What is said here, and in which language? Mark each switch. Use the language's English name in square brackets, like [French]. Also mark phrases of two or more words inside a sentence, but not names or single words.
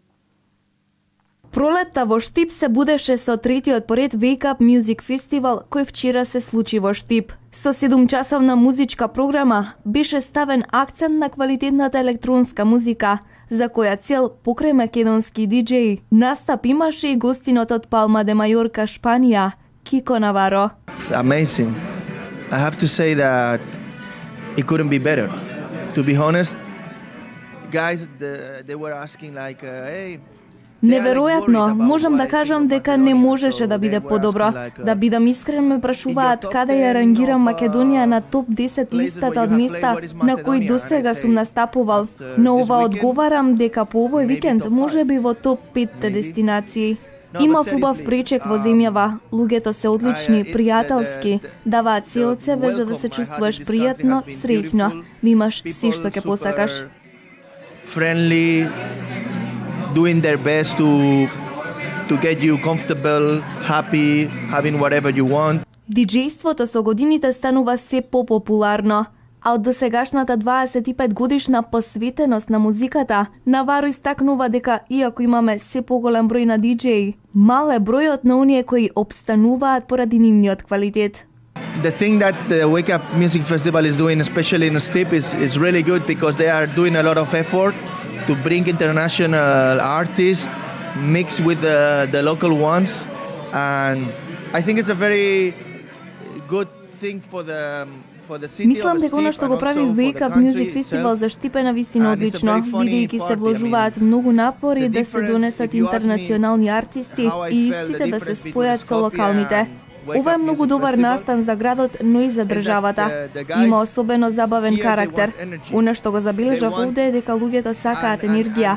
[Macedonian] Пролетта во Штип се будеше со третиот поред Wake Up Music Festival кој вчера се случи во Штип. Со 7-часовна музичка програма беше ставен акцент на квалитетната електронска музика, за која цел покрај македонски диџеи настап имаше и гостинот од Палма де Мајорка, Шпанија, Кико Наваро. [English] Amazing. I have to say that it couldn't be better. To be honest, guys they were asking like hey. [Macedonian] Неверојатно, можам да кажам дека не можеше да биде подобро. Да бидам искрен, ме прашуваат каде ја рангирам Македонија на топ 10 листата од места на кои досега сум настапувал, но ова одговарам дека по овој викенд може би во топ 5 дестинации. Има убав пречек во земјава, луѓето се одлични, пријателски, даваат се од себе за да се чувствуваш пријатно, среќно, да имаш се што ќе посакаш. [English] Friendly, doing their best to get you comfortable, happy, having whatever you want. [Macedonian] Диџејството со годините станува се попопуларно, а од досегашната 25 годишна посветеност на музиката, Наваро истакнува дека иако имаме се поголем број на диџеи, мал е бројот на оние кои обстануваат поради нивниот квалитет. [English] The thing that the Wake Up Music Festival is doing, especially in Stip, is really good because they are doing a lot of effort to bring international artists mixed with the local ones, and I think it's a very good thing for the city. [Macedonian] Мислам дека она што го прави Wake Up Music Festival за Штип е навистина одлично, бидејќи се вложуваат многу напори да се донесат интернационални артисти и истите да се спојат со локалните. Ова е многу добар настан за градот, но и за државата. Има особено забавен карактер. Она што го забележав овде е дека луѓето сакаат енергија.